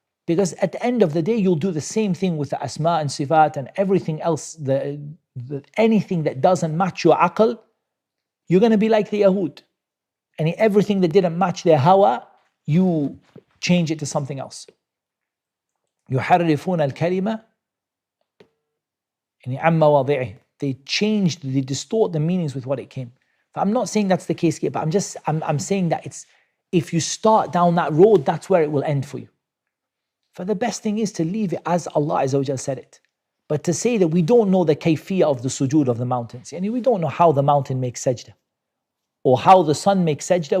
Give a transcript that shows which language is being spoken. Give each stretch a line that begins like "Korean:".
English: Because at the end of the day, you'll do the same thing with the asma and sifat and everything else. Anything that doesn't match your aql, you're going to be like the Yahud. And everything that didn't match their hawa, you change it to something else.
Arabic: يحرفون الكلمة عن مواضعه.
English: They distort the meanings with what it came. But I'm not saying that's the case here, but I'm saying that if you start down that road, that's where it will end for you. For the best thing is to leave it as Allah Azza wa Jal said it. But to say that we don't know the kayfiyah of the sujood of the mountains, we don't know how the mountain makes sajda, or how the sun makes sajda.